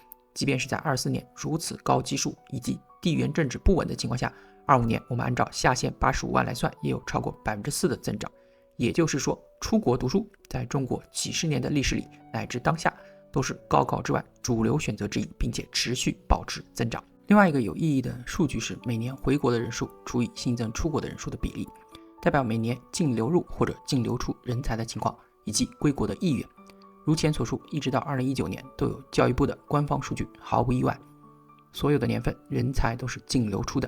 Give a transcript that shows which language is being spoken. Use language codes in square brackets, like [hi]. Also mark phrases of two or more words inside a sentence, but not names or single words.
[zh] 即便是在24年如此高基數以及地缘政治不穩的情況下，25年我們按照下限85萬來算，也有超過 4% 的增長。也就是說，出國讀書在中國幾十年的歷史裡乃至當下都是高考之外主流選擇之一，並且持續保持增長。另外一個有意義的數據是每年回国的人数除以新增出國的人数的比例，代表每年净流入或者净流出人才的情況以及歸國的意願。如前所述，一直到2019年都有教育部的官方数据，毫不意外，所有的年份人才都是净流出的。